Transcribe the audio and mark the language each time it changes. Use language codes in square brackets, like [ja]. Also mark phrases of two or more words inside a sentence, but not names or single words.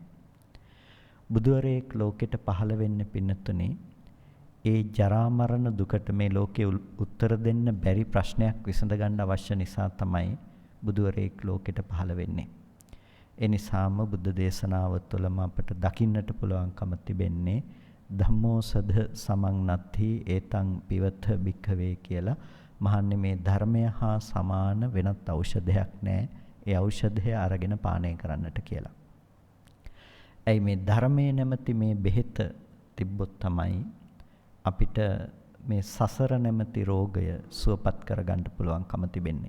[si] බුදුවරයෙක් ලෝකෙට පහළ වෙන්න පින්නතුනේ ඒ ජරා මරණ දුකට මේ ලෝකේ උත්තර දෙන්න බැරි ප්‍රශ්නයක් විසඳ ගන්න අවශ්‍ය නිසා තමයි බුදුවරයෙක් ලෝකෙට පහළ වෙන්නේ. ඒ නිසාම බුද්ධ දේශනාව තුළම අපට දකින්නට පුළුවන්කම තිබෙන්නේ [pi] ධම්මෝසද සමං නත්ථි ඒතං පිවත භික්ඛවේ [si] කියලා. මහන්නේ මේ ධර්මය හා සමාන වෙනත් ඖෂධයක් නැහැ. ඒ ඖෂධය අරගෙන පානය කරන්නට කියලා. ඇයි මේ ධර්මයේ නැමැති මේ බෙහෙත තිබ්බොත් තමයි අපිට මේ සසර නැමැති රෝගය සුවපත් කරගන්න පුළුවන්කම තිබෙන්නේ.